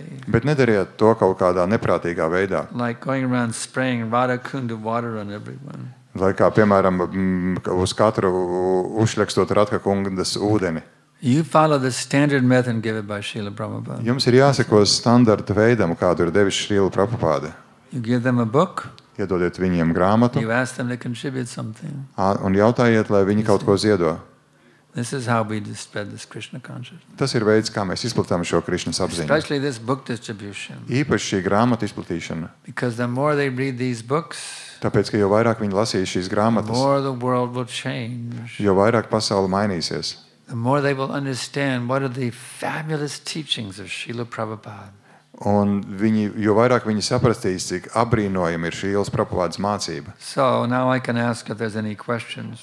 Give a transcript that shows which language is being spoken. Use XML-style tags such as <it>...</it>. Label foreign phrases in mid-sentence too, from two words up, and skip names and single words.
<lv>Bet nedariet to kaut kādā neprātīgā veidā.</lv> <en>Like going around spraying Radha Kunda water on everyone.</en> <lv>Lai kā, piemēram, uz katru uzšļakstot Radha kundas ūdeni.</lv> <en>You follow the standard method given by Srila Prabhupada.</en> <lv>Jums ir jāseko standarta veidam, kādu ir devis Srila Prabhupada.</lv> <en>You give them a book,</en> <lv>Iedodiet viņiem grāmatu</lv> <en>you ask them to contribute something.</en> <lv>un jautājiet, lai viņi kaut ko ziedo.</lv> <en>This is how we spread this Krishna consciousness.</en> <lv>Tas ir veids, kā mēs izplatām šo Krišnas apziņu.</lv> <en>Especially this book distribution.</en> <lv>Īpaši šī grāmata izplatīšana.</lv> <en>Because the more they read these books,</en> <lv>Tāpēc, ka jo vairāk viņi lasīs šīs</lv> <en>the</en> <lv>grāmatas,</lv> <en>more the world will change.</en> <lv>jo vairāk pasaule mainīsies.</lv> <en>The more they will understand what are the fabulous teachings of Srila Prabhupada.</en> <lv>Un jo vairāk viņi saprastīs, cik apbrīnojama ir Srīlas Prabhupādas mācība.</lv> <en>So now I can ask if there's any questions.</en>